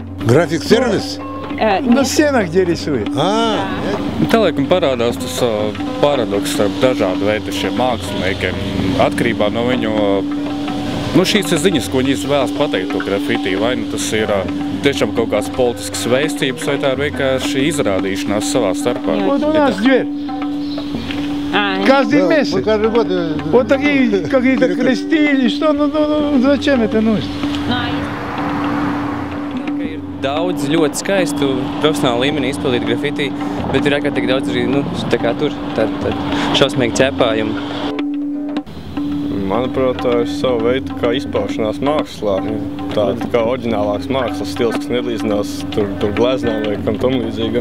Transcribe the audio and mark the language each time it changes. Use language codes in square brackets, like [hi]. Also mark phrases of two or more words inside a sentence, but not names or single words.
[ru] График сервис? На стенах, где рисует. [lv] Tā laikam parādās tas paradoks starp dažādu veidu šiem māksliniekiem. Atkarībā no viņu, šīs ir ziņas, ko viņi vēlas pateikt to grafiti. Vai tas ir tiešām kaut kāds politisks vēstības, vai tā ir vienkārši izrādīšanās savā starpā. [ru] Вот у нас дверь. Каждый месяц. Вот такие какие-то кресты или что, зачем это нужно? [lv] Daudz ļoti skaistu profesionālu līmenī izpildīt grafiti, bet ir ārkārtīgi daudz arī, tā kā tur, tāda šausmīgi ķepājumi. Manuprāt, tā ir sava veida kā izpaušanās mākslā. Tāda kā oriģinālāks mākslas stils, kas nelīdzinās tur gleznām vai kam tam līdzīgam.